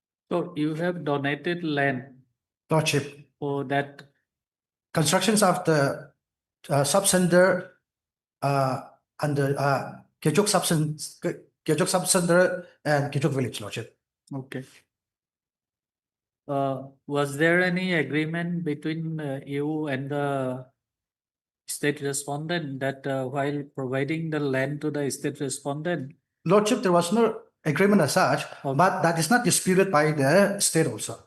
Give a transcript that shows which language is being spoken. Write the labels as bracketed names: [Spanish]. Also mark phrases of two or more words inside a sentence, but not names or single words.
[English] So you have donated land Lordship, for that. constructions of the subcenter under Kechuk subcenter and Kechuk village, Lordship. Okay. Was there any agreement between you and the state respondent that while providing the land to the state respondent? Lordship, there was no agreement as such, but that is not disputed by the state also.